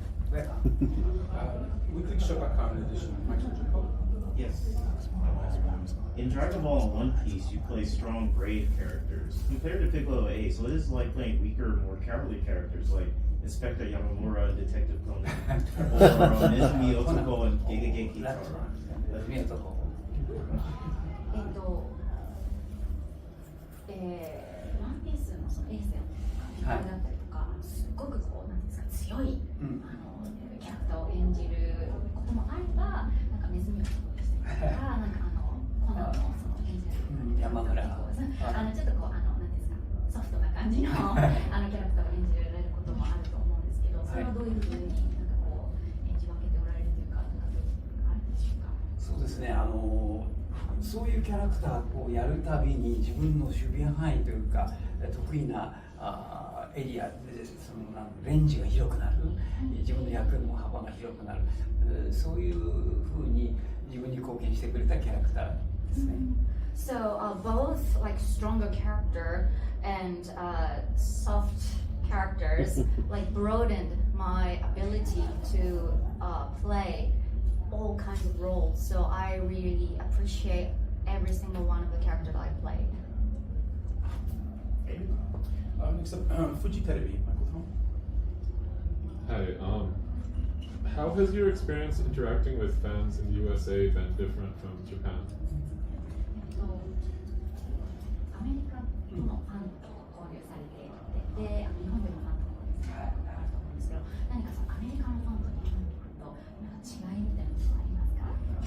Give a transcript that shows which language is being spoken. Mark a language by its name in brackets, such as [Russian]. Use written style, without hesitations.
[English] Weekly Shogakan edition, Michael Jacob. Yes. In Dragon Ball and One Piece, you play strong, brave characters. Compared to Piccolo Ace, what is it like playing weaker, more cowardly characters like Inspector Yamamura and Detective Conan, or Nezumi Otoko and Gegege Kitaro? [Japanese] ワンピースのそのエースのだったりとか、すっごくこうなんですか強い、キャラクターを演じることもあれば、なんかネズミ男でしたりとか、なんかコナンのその演じる山村ちょっとこうなんですかソフトな感じのキャラクターを演じられることもあると思うんですけど、それはどういうふうになんかこう演じ分けておられるというか、なんかどうあるんでしょうか。そうですね。そういうキャラクターをやるたびに自分の守備範囲というか得意なエリアでそのレンジが広くなる、自分の役の幅が広くなる、そういうふうに自分に貢献してくれたキャラクターですね。 [English] So both like stronger character and soft characters like broadened my ability to play all kinds of roles. So I really appreciate every single one of the characters I played. Next up, Fuji Terebi, Michael Tom. Hi. How has your experience interacting with fans in the USA been different from Japan? [Japanese] アメリカのファンと交流されていて、で、日本でもファンと交流されていると思うんですけど、何かそのアメリカのファンと日本のファンとなんか違いみたいなことはありますか？